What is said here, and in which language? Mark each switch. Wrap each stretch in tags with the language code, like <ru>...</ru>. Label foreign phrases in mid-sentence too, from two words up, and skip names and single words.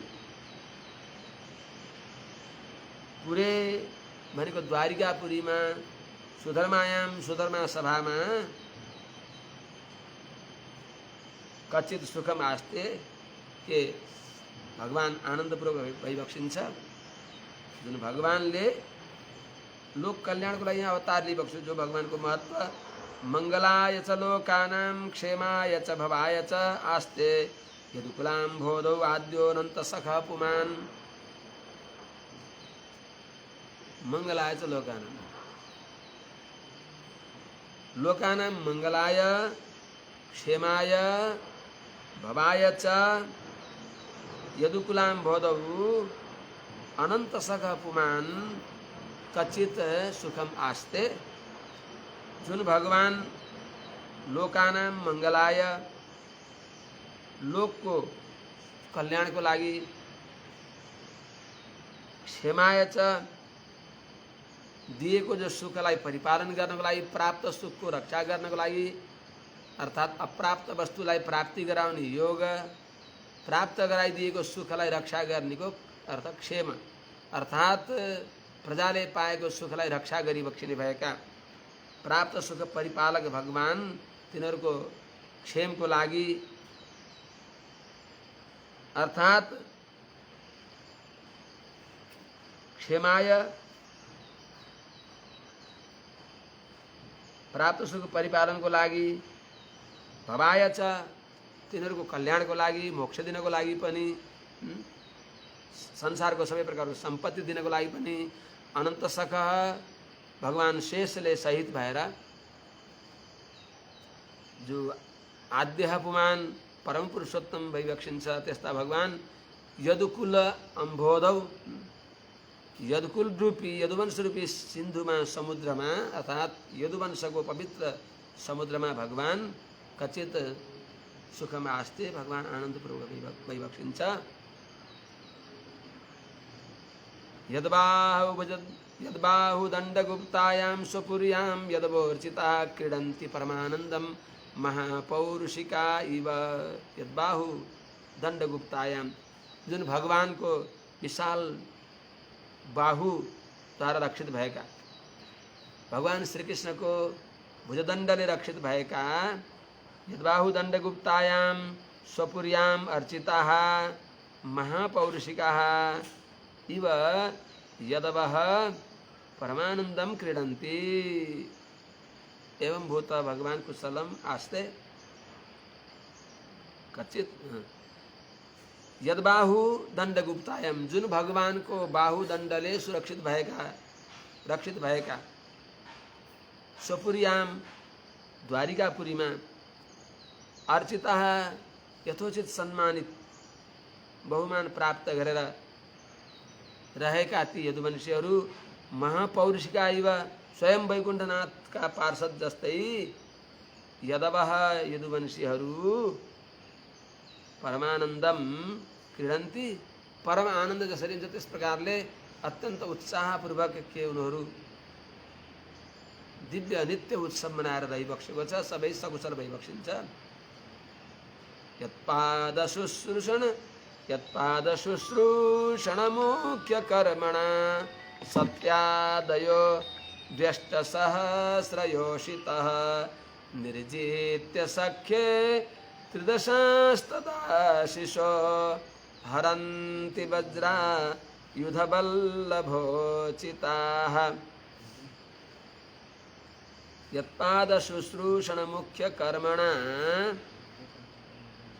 <ne>पुरे भनेको द्वारिकापुरीमा सुधर्मा सभामा</ne> <sa>कच्चित सुखम आस्ते</sa> <ne>के भगवान आनन्दपूर्वक भई बक्सिन्छ जुन भगवानले लोक कल्याणको लागि अवतार लिई बक्स्यो जो भगवानको महत्व</ne> <sa>मंगलाय च लोकानां क्षेमाय च भवाय च आस्ते यदुकुलाम्भोदौ आद्योऽनन्त सखः पुमान् मंगलाय च लोकानां मंगलाय क्षेमाय भवाय च यदुकुलाम्भोदौ अनंत सखः पुमान् कच्चित सुखम आस्ते</sa> <ne>जुन भगवान</ne> <sa>लोकानां मंगलाय</sa> <ne>लोकको कल्याणको लागि</ne> <sa>क्षेमाय च</sa> <ne>दिएको जो सुखलाई परिपालन गर्नको लागि प्राप्त सुखको रक्षा गर्नको लागि अर्थात अप्राप्त वस्तुलाई प्राप्ति गराउने योग प्राप्त गराइदिएको सुखलाई रक्षा गर्नेको अर्थ क्षेम अर्थात प्रजाले पाएको सुखलाई रक्षा गरी बक्सिने भएका प्राप्त सुख परिपालक भगवान तिनीहरूको क्षेमको लागि अर्थात क्षेमाय प्राप्त सुख परिपालनको लागि</ne> <sa>भवाय च</sa> <ne>तिनीहरूको कल्याणको लागि मोक्ष दिनको लागि पनि संसारको सबै प्रकारको सम्पत्ति दिनको लागि पनि</ne> <sa>अनन्त सखः</sa> <ne>भगवान शेषले सहित भएर जो</ne> <sa>आद्यः पुमान</sa> <ne>परम पुरुषोत्तम भई बक्सिन्छ त्यस्ता भगवान</ne> <sa>यदुकुल अम्भोदौ</sa> <ne>यदुकुल रूपी यदुवंश रूपी सिन्धुमा समुद्रमा अर्थात यदुवंशको पवित्र समुद्रमा भगवान</ne> <sa>कचित सुखमा आस्ते</sa> <ne>भगवान आनन्दपूर्वक भई बक्सिन्छ</ne> <sa>यद्बाहु दण्डगुप्तायां स्वपुर्यां यदवोर्चिता क्रीडन्ति परमानन्दं महापौरुषिका इव यद्बाहु दण्डगुप्तायां</sa> <ne>जुन भगवानको विशाल बाहु द्वारा रक्षित भएका</ne> <sa>भगवान श्रीकृष्णको भुजदण्डले रक्षित भएका यद्बाहु दण्डगुप्तायां स्वपुर्यां अर्चिताः महापौरुषिकाः इव यदवः परमानंदम क्रीडन्ति</sa> <ne>एवं भूत भगवान कुशलम आस्ते कच्चित यद्बाहु दण्डगुप्तायां जुन भगवान को बाहु दण्डले सुरक्षित भएका रक्षित भएका स्वपुर्यां द्वारिकापुरीमा अर्चिताः यथोचित सम्मानित बहुमान प्राप्त गरेर रहेका ती यदुवंशीहरू</ne> <sa>महापौरुषिका इव</sa> <ne>स्वयं वैकुण्ठनाथका पार्षद जस्तै यदवः यदुवंशीहरू</ne> <sa>परमानन्दम क्रीडन्ति</sa> <ne>परम आनन्द जसरी हुन्छ त्यस प्रकारले अत्यन्त उत्साहपूर्वक के उनीहरू दिव्य नित्य उत्सव मनाएर रहिबक्सेको छ सबै सकुशल भइबक्सिन्छ</ne> <sa>यत्पादशुश्रूषण मुख्य कर्मणा सत्यादयो द्व्यष्टसहस्रयोषितः निर्जित्य सख्ये त्रिदशास्तदाशिषो हरन्ति वज्रा युधबल्लभोचिताः यत्पादशुश्रूषण मुख्य कर्मणा</sa>